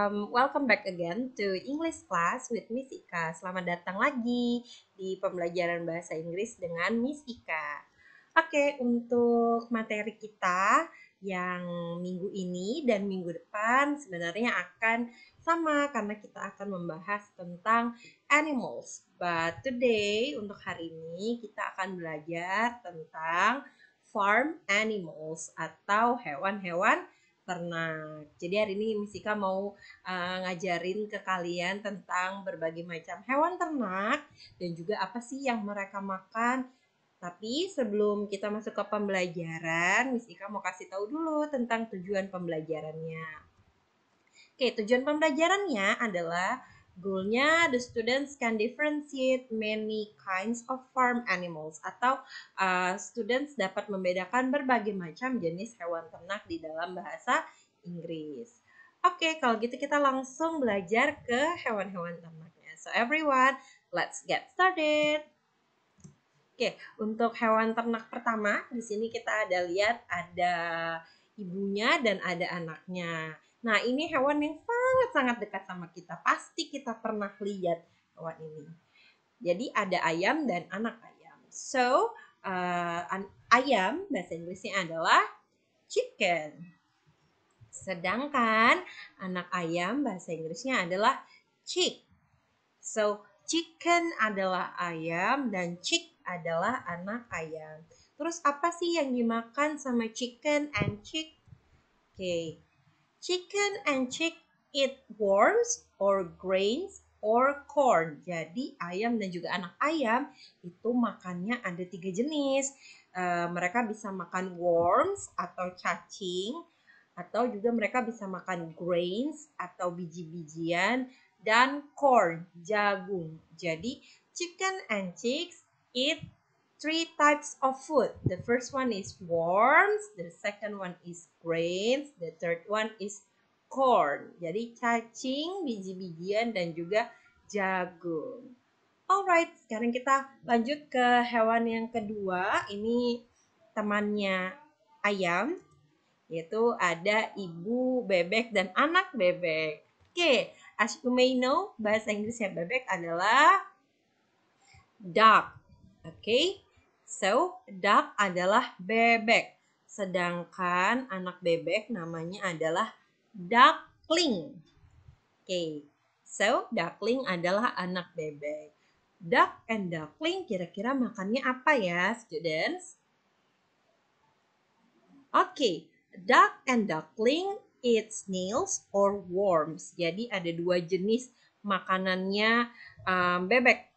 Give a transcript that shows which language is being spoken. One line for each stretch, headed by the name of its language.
English: Welcome back again to English class with Miss Ika.
Indonesian: Selamat datang lagi di pembelajaran bahasa Inggris dengan Miss Ika. Oke, untuk materi kita yang minggu ini dan minggu depan sebenarnya akan sama karena kita akan membahas tentang animals.
English: But today,
Indonesian: untuk hari ini kita akan belajar tentang farm animals atau hewan-hewan ternak. Jadi hari ini Miss Ika mau ngajarin ke kalian tentang berbagai macam hewan ternak dan juga apa sih yang mereka makan. Tapi sebelum kita masuk ke pembelajaran, Miss Ika mau kasih tahu dulu tentang tujuan pembelajarannya. Oke, tujuan pembelajarannya adalah goalnya
English: the students can differentiate many kinds of farm animals
Indonesian: atau students dapat membedakan berbagai macam jenis hewan ternak di dalam bahasa Inggris. Oke, kalau gitu kita langsung belajar ke hewan-hewan ternaknya.
English: So everyone, let's get started.
Indonesian: Oke, untuk hewan ternak pertama di sini kita ada lihat ada ibunya dan ada anaknya. Nah, ini hewan yang sangat-sangat dekat sama kita. Pasti kita pernah lihat hewan ini. Jadi ada ayam dan anak ayam. So, ayam bahasa Inggrisnya adalah chicken. Sedangkan anak ayam bahasa Inggrisnya adalah chick. So, chicken adalah ayam dan chick adalah anak ayam. Terus apa sih yang dimakan sama
English: chicken and chick?
Indonesian: Okay.
English: Chicken and chick eat worms or grains or corn.
Indonesian: Jadi ayam dan juga anak ayam itu makannya ada 3 jenis. Mereka bisa makan worms atau cacing, atau juga mereka bisa makan grains atau biji-bijian, dan corn, jagung. Jadi
English: chicken and chicks eat 3 types of food. The first one is worms, the second one is grains, the third one is corn.
Indonesian: Jadi cacing, biji-bijian, dan juga jagung. Alright, sekarang kita lanjut ke hewan yang kedua. Ini temannya ayam, yaitu ada ibu bebek dan anak bebek. Oke,
English: as you may know,
Indonesian: bahasa Inggrisnya bebek adalah duck. Oke, so duck adalah bebek. Sedangkan anak bebek namanya adalah duckling. Oke, so duckling adalah anak bebek.
English: Duck and duckling
Indonesian: kira-kira makannya apa ya, students?
English: Oke, duck and duckling eat snails or worms.
Indonesian: Jadi ada 2 jenis makanannya bebek.